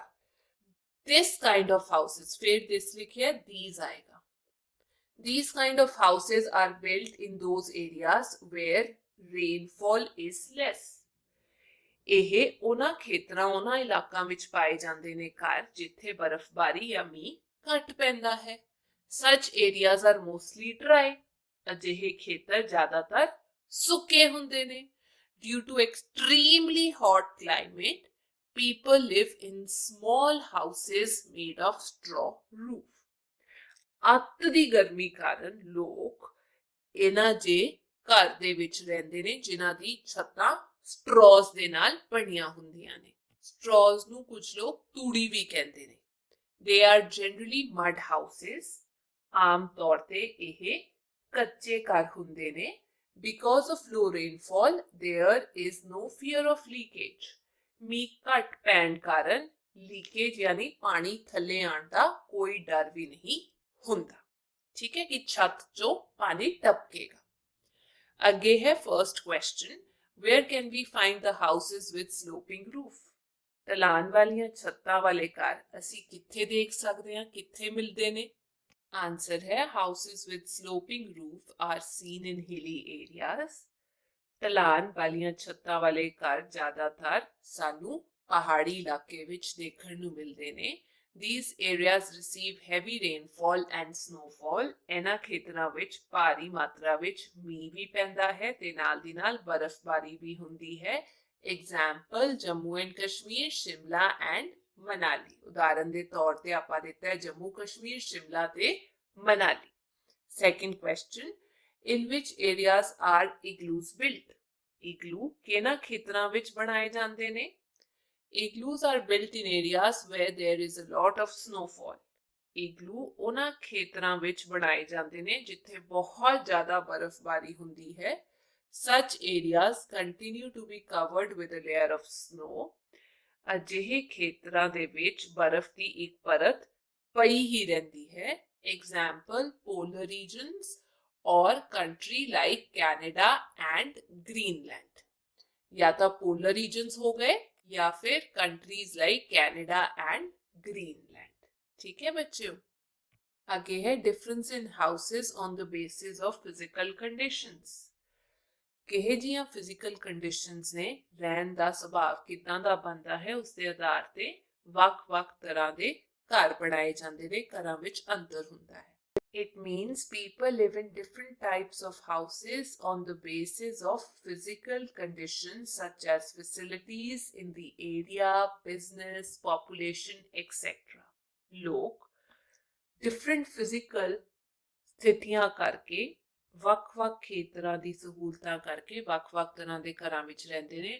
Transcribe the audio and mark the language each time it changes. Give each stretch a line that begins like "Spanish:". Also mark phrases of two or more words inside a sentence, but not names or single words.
English: This kind of houses, ਫਿਰ this ਲਿਖਿਆ these ਆਏਗਾ। These kind of houses are built in those areas where rainfall is less।
Punjabi: ਇਹ ਉਹਨਾਂ ਖੇਤਰਾਂ, ਉਹਨਾਂ ਇਲਾਕਿਆਂ ਵਿੱਚ ਪਾਏ ਜਾਂਦੇ ਨੇ ਘਰ ਜਿੱਥੇ ਬਰਫ਼ਬਾਰੀ ਜਾਂ ਮੀਂਹ ਘੱਟ ਪੈਂਦਾ ਹੈ।
English: Such areas are mostly dry।
Punjabi: ਅਜਿਹੇ ਖੇਤਰ ਜ਼ਿਆਦਾਤਰ ਸੁੱਕੇ ਹੁੰਦੇ ਨੇ।
English: Due to extremely hot climate, people live in small houses made of straw roof।
Punjabi: ਅੱਤ ਦੀ ਗਰਮੀ ਕਾਰਨ ਲੋਕ ਇਹਨਾਂ ਜੇ ਘਰ ਦੇ ਵਿੱਚ ਰਹਿੰਦੇ ਨੇ ਜਿਨ੍ਹਾਂ ਦੀ ਛੱਤਾਂ ਸਟ੍ਰॉज ਦੇ ਨਾਲ ਬਣੀਆਂ ਹੁੰਦੀਆਂ ਨੇ। ਸਟ੍ਰॉज ਨੂੰ ਕੁਝ ਲੋਕ ਤੂੜੀ ਵੀ ਕਹਿੰਦੇ ਨੇ।
English: They are generally mud houses।
Punjabi: ਆਮ ਤੌਰ ਤੇ ਇਹ ਕੱਚੇ ਘਰ ਹੁੰਦੇ ਨੇ।
English: Because of low rainfall, there is no fear of leakage।
Punjabi: ਮੀਂਹ ਘੱਟ ਪੈਣ ਕਾਰਨ ਲੀਕੇਜ ਯਾਨੀ ਪਾਣੀ ਥੱਲੇ ਆਉਣ ਦਾ ਕੋਈ ਡਰ ਵੀ ਨਹੀਂ ਹੁੰਦਾ। ਠੀਕ ਹੈ ਕਿ ਛੱਤ ਚੋਂ ਪਾਣੀ ਟਪਕੇਗਾ। ਅੱਗੇ ਹੈ
English: first question, where can we find the houses with sloping roof।
Punjabi: ਢਲਾਨ ਵਾਲੀਆਂ ਛੱਤਾਂ ਵਾਲੇ ਘਰ ਅਸੀਂ ਕਿੱਥੇ ਦੇਖ ਸਕਦੇ ਹਾਂ, ਕਿੱਥੇ ਮਿਲਦੇ ਨੇ।
English: ਆਨਸਰ ਹੈ houses with sloping roof are seen in hilly areas।
Punjabi: ਢਲਾਨ ਵਾਲੀਆਂ ਛੱਤਾਂ ਵਾਲੇ ਘਰ ਜ਼ਿਆਦਾਤਰ ਸਾਨੂੰ ਪਹਾੜੀ ਇਲਾਕੇ ਵਿੱਚ ਦੇਖਣ ਨੂੰ ਮਿਲਦੇ ਨੇ।
English: These areas receive heavy rainfall and snowfall।
Punjabi: ਇਹਨਾਂ ਖੇਤਰਾਂ ਵਿੱਚ ਭਾਰੀ ਮਾਤਰਾ ਵਿੱਚ ਮੀਂਹ ਵੀ ਪੈਂਦਾ ਹੈ ਤੇ ਨਾਲ ਦੀ ਨਾਲ ਬਰਫ਼ਬਾਰੀ ਵੀ ਹੁੰਦੀ ਹੈ।
English: Example, ਜੰਮੂ ਐਂਡ ਕਸ਼ਮੀਰ, ਸ਼ਿਮਲਾ ਐਂਡ ਮਨਾਲੀ।
Punjabi: ਉਦਾਹਰਨ ਦੇ ਤੌਰ ਤੇ ਆਪਾਂ ਦਿੱਤਾ ਹੈ ਜੰਮੂ ਕਸ਼ਮੀਰ, ਸ਼ਿਮਲਾ ਤੇ ਮਨਾਲੀ।
English: second question, in which areas are igloos built।
Punjabi: ਇਗਲੂ ਕਿਹਨਾਂ ਖੇਤਰਾਂ ਵਿੱਚ ਬਣਾਏ ਜਾਂਦੇ ਨੇ।
English: Igloos are built in areas where there is a lot of snowfall।
Punjabi: ਇਗਲੂ ਉਹਨਾਂ ਖੇਤਰਾਂ ਵਿੱਚ ਬਣਾਏ ਜਾਂਦੇ ਨੇ ਜਿੱਥੇ ਬਹੁਤ ਜ਼ਿਆਦਾ ਬਰਫ਼ਬਾਰੀ ਹੁੰਦੀ ਹੈ।
English: Such areas continue to be covered with a layer of snow।
Punjabi: ਅਜਿਹੇ ਖੇਤਰਾਂ ਦੇ ਵਿੱਚ ਬਰਫ਼ ਦੀ ਇੱਕ ਪਰਤ ਪਈ ਹੀ ਰਹਿੰਦੀ ਹੈ।
English: Example, polar regions or country like Canada and Greenland।
Hindi: या तो
English: polar regions
Hindi: हो गए या फिर
English: countries like Canada and Greenland.
Hindi: ठीक है बच्चों, आगे है
English: difference in houses on the basis of physical conditions.
Punjabi: ਕਿਹੇ ਜੀਆਂ
English: physical conditions
Punjabi: ਨੇ ਰਹਿਣ ਦਾ ਸੁਭਾਅ ਕਿਦਾਂ ਦਾ ਬਣਦਾ ਹੈ ਉਸ ਦੇ ਆਧਾਰ ਤੇ ਵੱਖ-ਵੱਖ ਤਰ੍ਹਾਂ ਦੇ ਘਰ ਬਣਾਏ ਜਾਂਦੇ ਨੇ, ਘਰਾਂ ਵਿੱਚ ਅੰਤਰ ਹੁੰਦਾ ਹੈ।
English: It means people live in different types of houses on the basis of physical conditions such as facilities in the area, business, population, etc.
Punjabi: ਲੋਕ
English: different physical
Punjabi: ਸਥਿਤੀਆਂ ਕਰਕੇ ਵੱਖ-ਵੱਖ ਖੇਤਰਾਂ ਦੀ ਸਹੂਲਤਾਂ ਕਰਕੇ ਵੱਖ-ਵੱਖ ਤਰ੍ਹਾਂ ਦੇ ਘਰਾਂ ਵਿੱਚ ਰਹਿੰਦੇ ਨੇ।